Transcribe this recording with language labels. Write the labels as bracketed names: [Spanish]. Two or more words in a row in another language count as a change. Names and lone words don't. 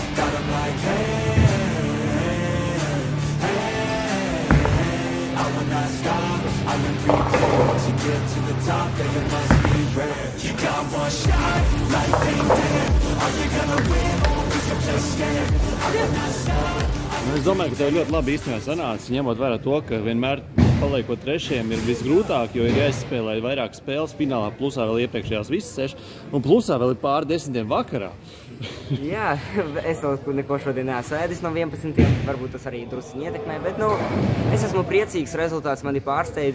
[English] Gotta but I'm like, hey, I will not stop, I am prepared to get to the top, then it must be rare. You got one shot, life ain't dead. Are you gonna win, or is it just scared? I will not stop. [Latvian] Es domāju, ka tev ļoti labi īstenībā sanāca, ņemot vērā to, ka vienmēr paliekot trešajiem ir visgrūtāk, jo ir jāizspēlē vairāk spēles finālā, plusā vēl iepriekšējās visas 6, un plusā vēl ir pāri 10 vakarā. Jā, es neko šodien neesmu ēdis no 11, varbūt tas arī drusciņi ietekmē, bet, es esmu priecīgs, rezultāts mani pārsteidz.